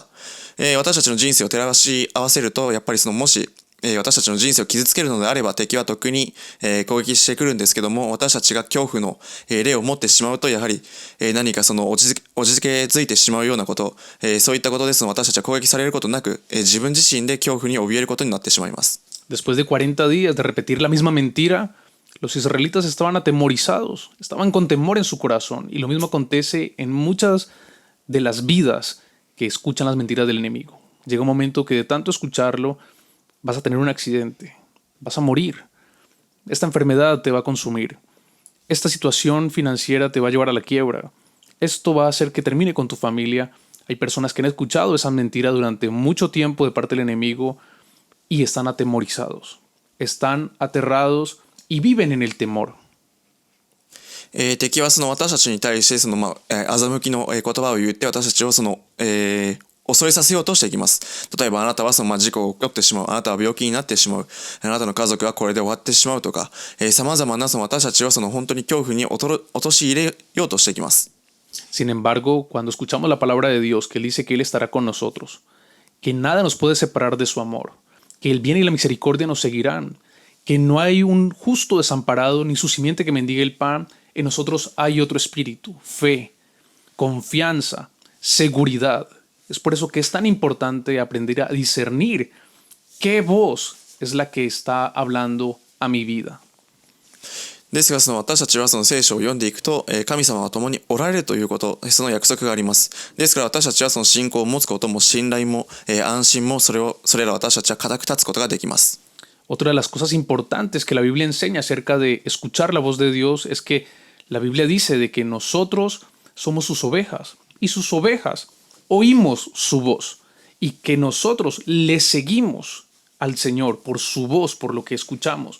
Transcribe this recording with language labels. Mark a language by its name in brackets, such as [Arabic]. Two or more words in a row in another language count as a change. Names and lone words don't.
[Japanese] 私たちの人生を照らし合わせると、やっぱりもし、私たちの人生を傷つけるのであれば敵はとっくに、攻撃してくるんですけども、私たちが恐怖の、霊を持ってしまうとやはり、何かおじけづいてしまうようなこと、そういったことですので私たちは攻撃されることなく、自分自身で恐怖に怯えることになってしまいます。 [Spanish] Después de 40 días de repetir la misma mentira, Los israelitas estaban atemorizados, estaban con temor en su corazón. Y lo mismo acontece en muchas de las vidas que escuchan las mentiras del enemigo. Llega un momento que de tanto escucharlo vas a tener un accidente, vas a morir. Esta enfermedad te va a consumir. Esta situación financiera te va a llevar a la quiebra. Esto va a hacer que termine con tu familia. Hay personas que han escuchado esa mentira durante mucho tiempo de parte del enemigo y están atemorizados, están aterrados y viven en el temor. [Japanese] 敵はその私たちに対してその、欺きの言葉を言って私たちをその、恐れさせようとしていきます。例えばあなたはその、事故を起こってしまう、あなたは病気になってしまう、あなたの家族はこれで終わってしまうとか、様々なその私たちをその本当に恐怖に陥れようとしていきます。 [Spanish] Sin embargo, cuando escuchamos la palabra de Dios, que Él dice que Él estará con nosotros, que nada nos puede separar de su amor, que el bien y la misericordia nos seguirán, que no hay un justo desamparado ni su simiente que mendigue el pan, en nosotros hay otro espíritu, fe, confianza, seguridad. Es por eso que es tan importante aprender a discernir qué voz es la que está hablando a mi vida. [Japanese] ですがその私たちはその聖書を読んでいくと、神様は共におられるということ、その約束があります。ですから私たちはその信仰を持つことも信頼も、安心もそれら私たちは固く立つことができます。 [Spanish] Otra de las cosas importantes que la Biblia enseña acerca de escuchar la voz de Dios es que la Biblia dice de que nosotros somos sus ovejas y sus ovejas oímos su voz y que nosotros le seguimos al Señor por su voz, por lo que escuchamos.